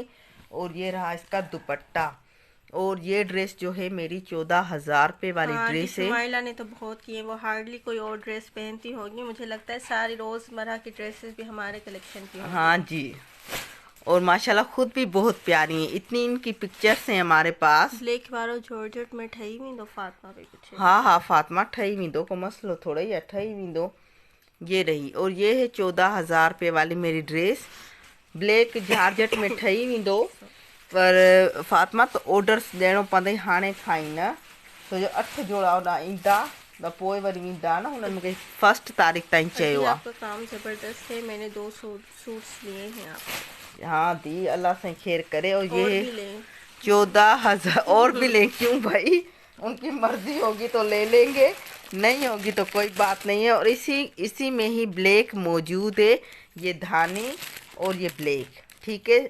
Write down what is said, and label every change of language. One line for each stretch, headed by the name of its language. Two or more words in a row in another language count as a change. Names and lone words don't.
Urdu: اور یہ رہا اس کا دوپٹہ، اور یہ ڈریس جو ہے میری 14,000 روپے والی ڈریس ہے. شمائلہ نے تو بہت کی ہے، وہ ہارڈلی کوئی اور ڈریس پہنتی ہوگی، مجھے لگتا ہے ساری روزمرہ کی ڈریسز بھی ہمارے کلیکشن کی ہوں گی. ہاں جی، اور ماشاءاللہ خود بھی بہت پیاری ہیں، اتنی ان کی پکچرز ہیں ہمارے پاس.
Sindhi: ब्लैक वारो जॉर्जेट में ठही वेंदो फातिमा
Urdu: پہ کچھ. ہاں ہاں,
Sindhi: फातिमा ठही वेंदो, को मसलो थोड़ा ही ठही वेंदो।
Urdu: یہ رہی، اور یہ ہے 14,000 روپے والی میری ڈریس، بلیک جارجٹ
Sindhi: में ठही वेंदो। पर फातिमा तो ऑर्डर्स ॾियणो पवंदई हाणे खां ई न, छो जो 8 जोड़ा होॾां ईंदा त पोइ वरी वेंदा न, हुननि मूंखे 1 तारीख़ ताईं चयो आहे।
Urdu: آپ کا کام زبردست ہے، میں نے 2 سوٹس لیے ہیں آپ. ہاں دی، اللہ سے خیر کرے۔ اور یہ اور ہے بھی لیں 14,000، اور بھی لیں کیوں بھائی، ان کی مرضی ہوگی تو لے لیں گے، نہیں ہوگی تو کوئی بات نہیں ہے. اور اسی میں ہی بلیک موجود ہے، یہ دھانی اور یہ بلیک، ٹھیک ہے.